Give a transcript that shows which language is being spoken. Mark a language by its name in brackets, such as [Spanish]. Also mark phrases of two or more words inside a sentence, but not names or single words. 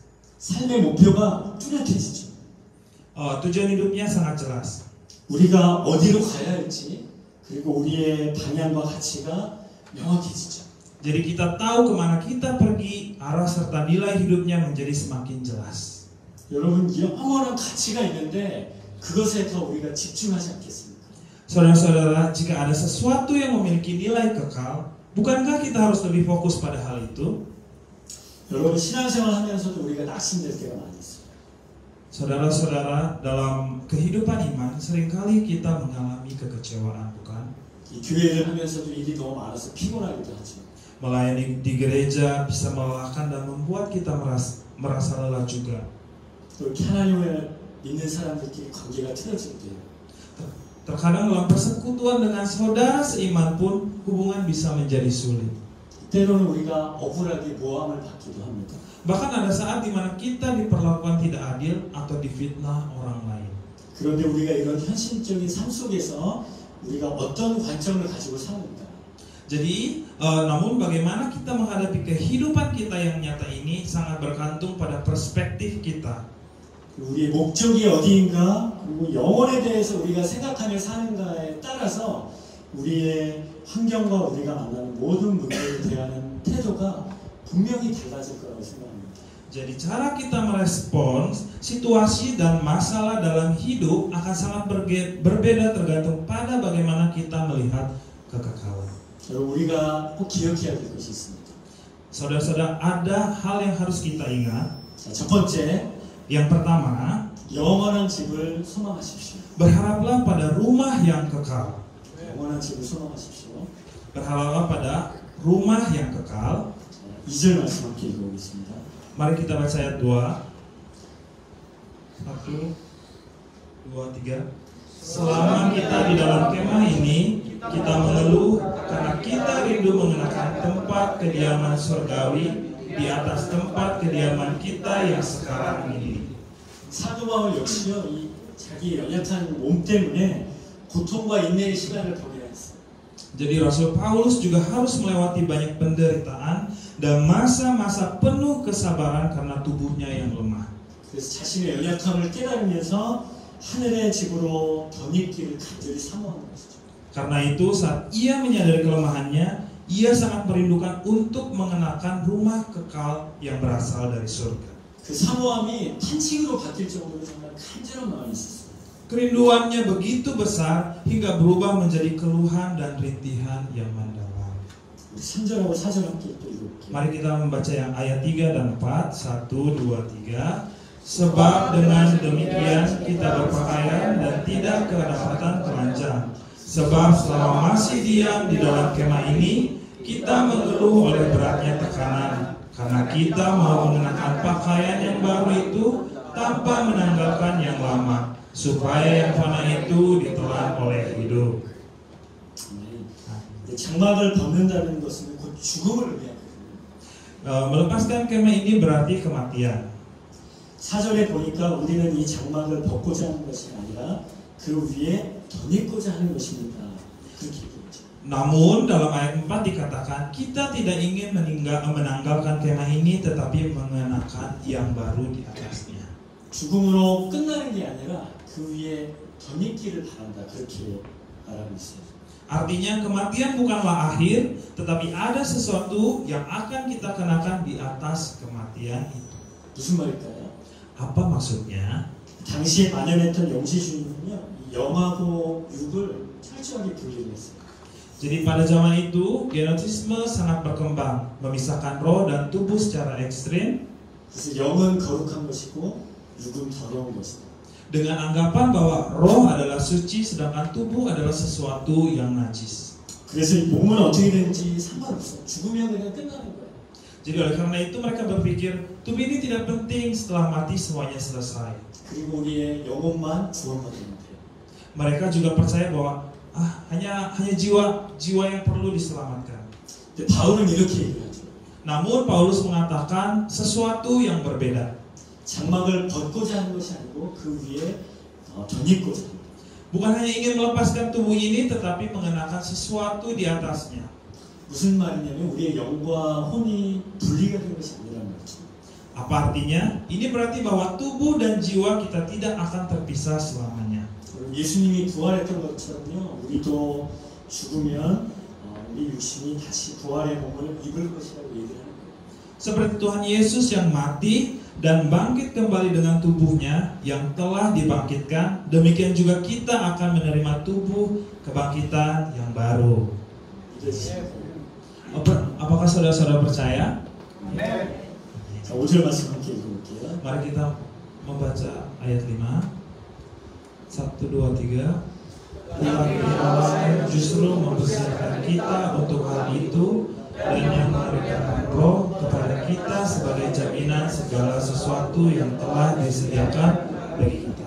[Korean] 삶의 목표가 뚜렷해지죠. [Indonesian] Tujuan hidupnya sangat jelas. [Korean] 우리가 어디로 가야 할지 그리고 우리의 방향과 가치가 명확해지죠. [Indonesian] Jadi kita tahu kemana kita pergi, arah serta nilai hidupnya menjadi semakin jelas. [Korean] 여러분 영원한 가치가 있는데 그것에 더 우리가 집중하지 않겠습니까? [Indonesian] Saudara-saudara, jika ada sesuatu yang memiliki nilai kekal, bukankah kita harus lebih fokus pada hal itu? [Korean] 여러분 신앙생활 하면서도 우리가 낙심될 때가 많이 있어요. [Indonesian] Saudara-saudara, dalam kehidupan iman seringkali kita mengalami kekecewaan, bukan? [Korean] 이 교회를 하면서도 일이 너무 많아서 피곤하기도 하죠. [Indonesian] Melayani di gereja bisa melelahkan dan membuat kita merasa lelah juga. [Korean] 또 이렇게 하나님을 믿는 사람들끼리 관계가 틀어질 때요. [Indonesian] Terkadang dalam persekutuan dengan saudara seiman pun hubungan bisa menjadi sulit. [Korean] 때로는 우리가 억울하게 모함을 받기도 합니다. [Indonesian] Bahkan ada saat di mana kita diperlakukan tidak adil atau difitnah orang lain. [Korean] 그런데 우리가 이런 현실적인 삶 속에서 우리가 어떤 관점을 가지고 사는가? [Indonesian] Jadi, namun bagaimana kita menghadapi kehidupan kita yang nyata ini sangat bergantung pada perspektif kita. [Korean] 우리의 목적이 어디인가, 그리고 영혼에 대해서 우리가 생각하며 사는가에 따라서 우리의 환경과 우리가 만나는 모든 문제에 대한 태도가 분명히 달라질 거라고 생각합니다. [Indonesian] Jadi cara kita merespons situasi dan masalah dalam hidup akan sangat berbeda tergantung pada bagaimana kita melihat kekekalan. [Korean] 여러분 우리가 꼭 기억해야 될 것이 있습니다. [Indonesian] Saudara-saudara, ada hal yang harus kita ingat. [Korean] 자, 첫 번째, [Indonesian] Yang pertama, [Korean] 영원한 집을 소망하십시오. [Indonesian] berharaplah pada rumah yang kekal. [Korean] 영원한 집을 소망하십시오. [Indonesian] Berharaplah pada rumah yang kekal. [Korean] 2절 말씀 함께 읽어보겠습니다. [Indonesian] Mari kita baca ayat 2. 1, 2, 3. Selama kita di dalam kemah ini, kita mengeluh karena kita rindu mengenakan tempat kediaman surgawi di atas tempat kediaman kita yang sekarang ini. [Korean] 사도 바울 역시요, 이 자기 연약한 몸 때문에 고통과 인내의 시간을 보내야 했어요. [Indonesian] Jadi Rasul Paulus juga harus melewati banyak penderitaan dan masa-masa penuh kesabaran karena tubuhnya yang lemah. [Korean] 그래서 자신의 연약함을 깨달으면서 하늘의 집으로 덧입기를 간절히 사모하는 것이죠. [Indonesian] Karena itu saat ia menyadari kelemahannya, ia sangat merindukan untuk mengenakan rumah kekal yang berasal dari surga. [Korean] 그 사모함이 탄식으로 바뀔 정도로 정말 간절한 마음이 있었어요. [Indonesian] Kerinduannya begitu besar hingga berubah menjadi keluhan dan rintihan yang mendalam. [Korean] 3절하고 4절 함께 또 읽을게요. [Indonesian] Mari kita membaca yang ayat 3 dan 4. 1, 2, 3. Sebab dengan demikian kita berpakaian dan tidak kedapatan telanjang. Sebab selama masih diam di dalam kemah ini, kita mengeluh oleh beratnya tekanan. Karena kita mau mengenakan pakaian yang baru itu tanpa menanggalkan yang lama, supaya yang fana itu ditelan oleh hidup. [Korean] 장막을 벗는다는 것은 곧 죽음을 의미하거든요. [Indonesian] Melepaskan kemah ini berarti kematian. [Korean] 4절에 보니까 우리는 이 장막을 벗고자 하는 것이 아니라 그 위에 덧입고자 하는 것입니다. 그렇게 얘기했죠. [Indonesian] Namun dalam ayat 4 dikatakan kita tidak ingin menanggalkan kemah ini tetapi mengenakan yang baru di atasnya. [Korean] 죽음으로 끝나는 게 아니라 그 위에 덧입기를 바란다. 그렇게 말하고 있어요. [Indonesian] Artinya kematian bukanlah akhir, tetapi ada sesuatu yang akan kita kenakan di atas kematian itu. [Korean] 무슨 말일까요? [Indonesian] Apa maksudnya? [Korean] 당시에 만연했던 영지주의는요, 이 영하고 육을 철저하게 분리를 했어요. [Indonesian] Jadi pada zaman itu genotisme sangat berkembang, memisahkan roh dan tubuh secara ekstrim. [Korean] 그래서 영은 거룩한 것이고 육은 더러운 것이다. [Indonesian] Dengan anggapan bahwa roh adalah suci sedangkan tubuh adalah sesuatu yang najis. [Korean] 그래서 이 몸은 어떻게 되는지 상관없어. 죽으면 그냥 끝나는 거예요. [Indonesian] Jadi oleh karena itu mereka berpikir tubuh ini tidak penting, setelah mati semuanya selesai. [Korean] 그리고 우리의 영혼만 구원받으면 돼요. [Indonesian] Mereka juga percaya bahwa hanya jiwa yang perlu diselamatkan. [Korean] 근데 바울은 이렇게 얘기하죠. [Indonesian] Namun Paulus mengatakan sesuatu yang berbeda. [Korean] 장막을 벗고자 하는 것이 아니고 그 위에 덧입고자 합니다. [Indonesian] Bukan hanya ingin melepaskan tubuh ini, tetapi mengenakan sesuatu di atasnya. [Korean] 무슨 말이냐면 우리의 영과 혼이 분리가 된 것이 아니라는 거죠. [Indonesian] Apa artinya? Ini berarti bahwa tubuh dan jiwa kita tidak akan terpisah selamanya. [Korean] 예수님이 부활했던 것처럼요, 우리도 죽으면 우리 육신이 다시 부활의 몸을 입을 것이라고 얘기를 하는 거예요. [Indonesian] Seperti Tuhan Yesus yang mati dan bangkit kembali dengan tubuhnya yang telah dibangkitkan, demikian juga kita akan menerima tubuh kebangkitan yang baru. Apakah saudara-saudara percaya? [Korean] 자, 5절 말씀 함께 읽어볼게요. [Indonesian] Mari kita membaca ayat 5. 1, 2, 3. Tetapi Allah justru mempersiapkan kita untuk hal itu, dan yang memberikan Roh kepada kita sebagai jaminan segala sesuatu yang telah disediakan bagi kita.